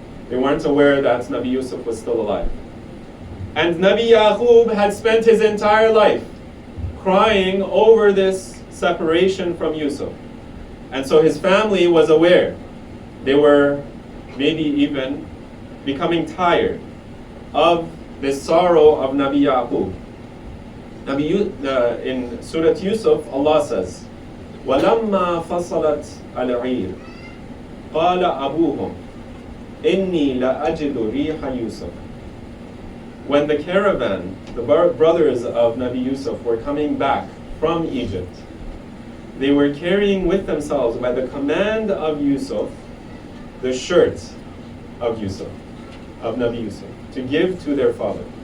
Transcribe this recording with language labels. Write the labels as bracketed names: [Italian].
[English] They weren't aware that Nabi Yusuf was still alive. And Nabi Yaqub had spent his entire life crying over this separation from Yusuf. And so his family was aware. They were maybe even becoming tired of the sorrow of Nabi Yaqub. In Surah Yusuf, Allah says, [Arabic] وَلَمَّا فَصَلَتْ الْعِيرُ قَالَ أَبُوهُمْ إِنِّي لَأَجِدُ رِيحَ يُوسُفَ. [English] When the caravan, the brothers of Nabi Yusuf, were coming back from Egypt, they were carrying with themselves, by the command of Yusuf, the shirt of Yusuf, of Nabi Yusuf, to give to their father.